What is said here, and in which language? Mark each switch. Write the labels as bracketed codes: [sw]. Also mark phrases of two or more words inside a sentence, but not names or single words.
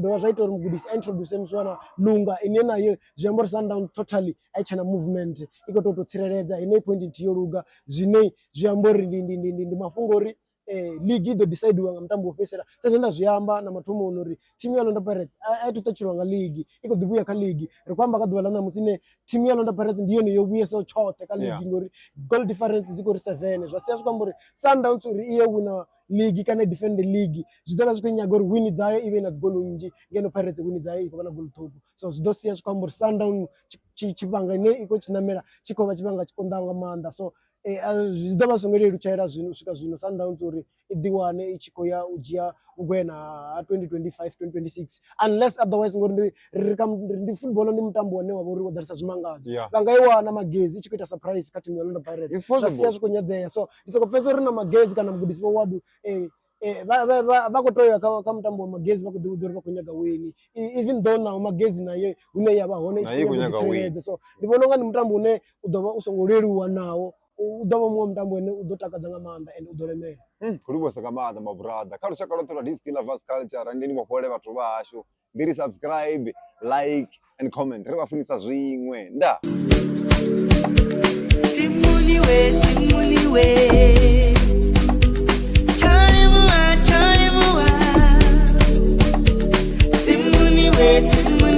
[ve] dovha zwa ita uri mugudisi a introduce muswa na Lunga ine nayo zwi amba uri Sundowns totally a i tshena movement i khou tou tsireledza ine point nthihi yo luga zwine zwi amba uri ndi mafhungo uri league i ḓo decide nga mutambo wo fhedzisela sa zwe nda zwi amba na mathomoni uri thimu ya Orlando Pirates a i to ṱutsheliwa nga league i khou ḓi vhuya kha league ri khou amba kha ḓuvha ḽa ṋamusi ine thimu ya Orlando Pirates ndi yone yo vhuyesaho tshoṱhe kha league ngori [en] goal difference [ve] dzi khou ri 7 zwa sia zwi khou amba uri Sundowns uri i ye wina league kana defend league zwi ḓo vha zwi khou nyaga uri win dzayo i vhe na gol nnzhi ngeno Pirates win dzayo i khou vha na gol ṱhukhu so zwi ḓo sia zwi khou amba uri Sundowns tshifhinga ine i khou tshi namela tshi khou vha tshifhinga tshi konḓaho nga maanḓa so zwi ḓo vha songo lelutshaela zwino u swika zwino Sundowns uri i ḓiwane i tshi khou ya u dzhia ugwena ha 2025 2026 [en] unless otherwise [ve] ngori ndi football ndi mutambo wane wa vha uri wo ḓalesa zwimangadzo vha nga i wana Magezi i tshi khou ita surprise kha team ya Orlando Pirates zwa sia zwi khou nyadzea so ndi soko pfhesesa uri na Magezi kana mugudisi wa wadu vha khou tou ya kha mutambo wa Magezi vha khou ḓi vhudza uri vha khou nyaga wini [en] even though [ve] naho Magezi naye hune ya vha hone i tshi khou nyaga wini so ndi vhona unga ndi mutambo une u ḓo vha u songo leluwa nawo u ḓo vha muṅwe mutambo ane u ḓo takadza nga maanḓa ende u ḓo lemela khou livhuwesa nga maanḓa mabrother kha lushaka lwoṱhe lwa Diski Lovers Culture ndi mafhole vhathu vha hashu ndi ri [en] subscribe like and comment [ve] ri vha funisa zwiṅwe nda Charlie Moa.